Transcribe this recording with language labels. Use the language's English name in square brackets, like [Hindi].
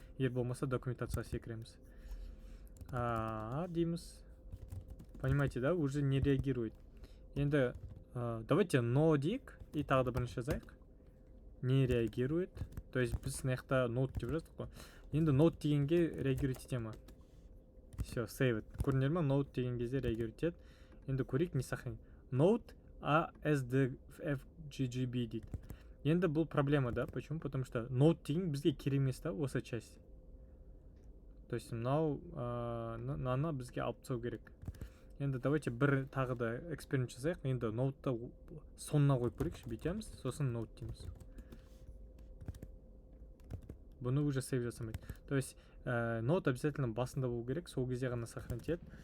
[Kazakh] Егер болмаса документацияға секіреміз. Дейміз. [Russian] Понимаете, да? Уже не реагирует. [Kazakh] Енді давайте no дейік, и тағы да бірінші жазайық. [Russian] Не реагирует. [Kazakh] То есть біз мынаяқта note деп жаздық қой. Енді note дегенге реагировать ете ма? Все, [English] save it. [Kazakh] Көрдіңдер ма? Note деген кезде реагировать етеді. Енді көрейік, не сохранить. Note asdfggb дейді. Енді бұл проблема, да? Почему? [Russian] Потому что [Kazakh] note деген бізге керек емес та, осы часть. То есть мынаны бізге алып тастау керек. Енді давайте бір тағы да эксперимент жасайық. Енді note-та соңына қойып көрейікші, бүйтеміз, сосын note дейміз. Бұны уже сейв жасамайды. То есть note обязательно басында болу керек, сол кезде ғана сохранить етеді.